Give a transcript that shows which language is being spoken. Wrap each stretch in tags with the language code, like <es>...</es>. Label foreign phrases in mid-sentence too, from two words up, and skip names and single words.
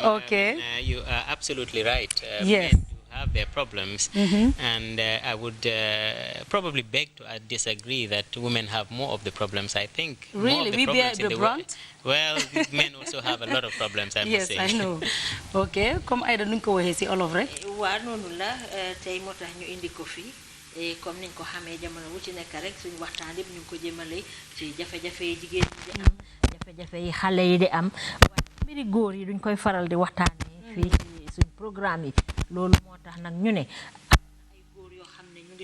<en>Okay. You are absolutely right. Yes. Men do have their problems, and I would probably beg to disagree that women have more of the problems. I think really more of the we problems bear the brunt. Well, men also have a lot of problems. I must say. Yes, I know.</en> <wo>Okay, comme Aida nu ko waxe ci olof rek. Wa nonu la tay motax ñu indi ko fi comme niñ ko xamé jamono wu ci nek rek suñu waxtaan yeb ñu ko jëmele ci jafé-jafé yi jigéen ñi di am jafé-jafé yi xalé yi di am waaye mbiri góor yi duñ koy faral di waxtaane fi ci suñu programme yi loolu motax nak ñu ne ay góor yo xamné ñu ngi</wo>